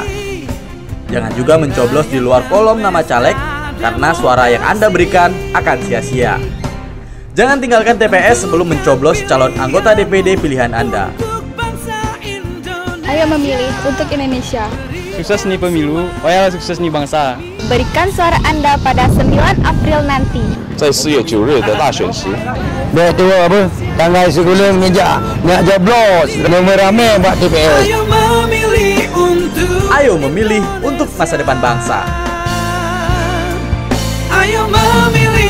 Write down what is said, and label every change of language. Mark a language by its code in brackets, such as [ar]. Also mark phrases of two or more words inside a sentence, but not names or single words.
[id] Jangan juga mencoblos di luar kolom nama caleg karena suara yang Anda berikan akan sia-sia. Jangan tinggalkan TPS sebelum mencoblos calon anggota DPD pilihan Anda. Ayo memilih untuk Indonesia. Sukses nih pemilu, loyal sukses nih bangsa. Berikan suara Anda pada 9 April nanti. [zh] 在4月9日的大选时， [id] tanggal 10 nak joblos, ramai buat TPS. Ayo memilih untuk. Ayo memilih untuk masa depan bangsa. Ayo memilih.